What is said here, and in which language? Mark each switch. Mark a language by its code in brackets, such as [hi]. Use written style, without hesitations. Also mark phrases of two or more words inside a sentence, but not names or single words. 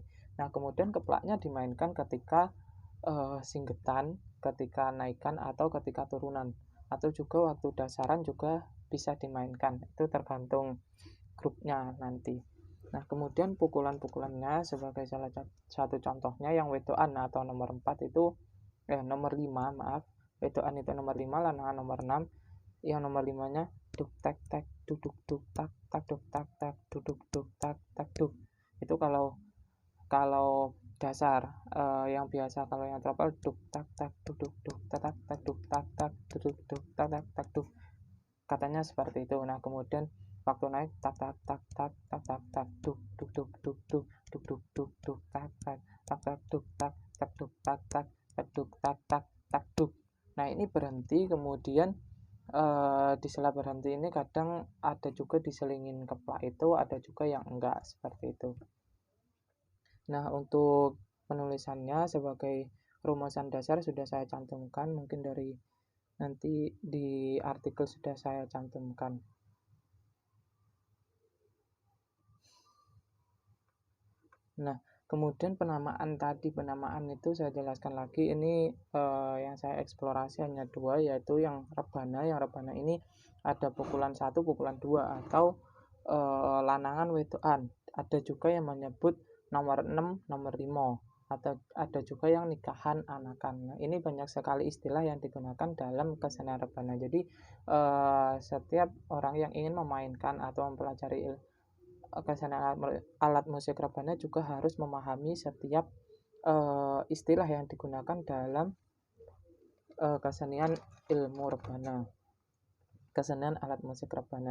[id] Nah, kemudian keplaknya dimainkan ketika singgetan, ketika naikan, atau ketika turunan, atau juga waktu dasaran juga bisa dimainkan. Itu tergantung grupnya nanti. Nah, kemudian pukulan-pukulannya sebagai salah satu contohnya yang wedoan atau nomor 4 itu nomor 5, maaf. Wedoan itu nomor 5, lanangan nomor 6. Yang nomor 5-nya duk tak tak duduk duk tak tak duk tak tak duduk duk tak tak duk. Itu kalau dasar. Yang biasa kalau yang trouble duk tak tak duduk duk tak tak duk tak tak duduk duk tak tak duk. Katanya seperti itu. Nah, kemudian waktu naik tak tak tak tak tak tak tak duk duk duk duk duk duk duk duk duk tak tak tak tak duk tak tak duk tak tak tak duk tak tak tak duk. Nah, ini berhenti, kemudian di sela berhenti ini kadang ada juga diselingin keplak, itu ada juga yang enggak, seperti itu. Nah, untuk penulisannya sebagai rumusan dasar sudah saya cantumkan, mungkin dari nanti di artikel sudah saya cantumkan. Nah, Kemudian penamaan tadi, penamaan itu saya jelaskan lagi, ini yang saya eksplorasi hanya dua, yaitu yang rebana. Yang rebana ini ada pukulan 1, pukulan 2, atau lanangan wedokan. Ada juga yang menyebut nomor 6, nomor 5, atau ada juga yang nikahan anakan. Nah, ini banyak sekali istilah yang digunakan dalam kesenian rebana. Jadi setiap orang yang ingin memainkan atau mempelajari kesenian alat musik rebana juga harus memahami setiap istilah yang digunakan dalam kesenian ilmu rebana, kesenian alat musik rebana.